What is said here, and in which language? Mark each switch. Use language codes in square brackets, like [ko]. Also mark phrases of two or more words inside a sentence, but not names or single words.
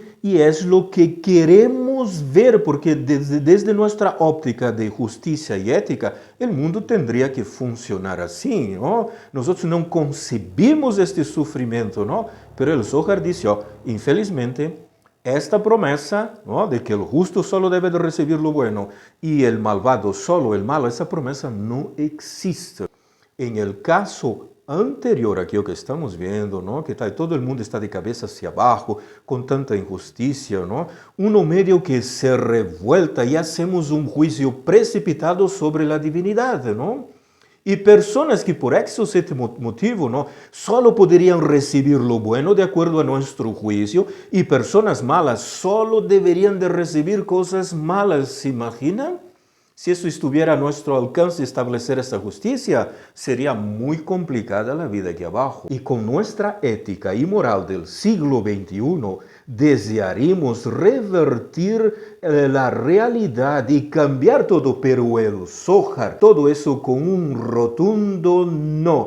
[pt] E é o que queremos ver, porque desde nossa óptica de justiça e ética, o mundo teria que funcionar assim, não? Nós não concebimos este sofrimento, não? Pero o Zohar diz, infelizmente, esta promessa, [es] ¿no?, de que el justo solo debe de recibir lo bueno y el malvado solo el malo, esa promesa no existe. En el caso anterior [pt] aqui, o que estamos vendo, [es] ¿no?, que todo el mundo está de cabeza hacia abajo, con tanta injusticia, ¿no?, uno medio que se revuelta y hacemos un juicio precipitado sobre la divinidad, ¿no? [pt] E pessoas que por esse motivo, não, só poderiam receber [es] lo bueno [pt] de acordo a nosso juízo, e pessoas malas só deveriam de receber coisas malas. ¿Se imaginam? [es] Si eso estuviera a nuestro alcance establecer esta justicia, sería muy complicada la vida aquí abajo. Y con nuestra ética y moral del siglo XXI, desearíamos revertir la realidad y cambiar todo, pero el Zohar, todo eso con un rotundo no.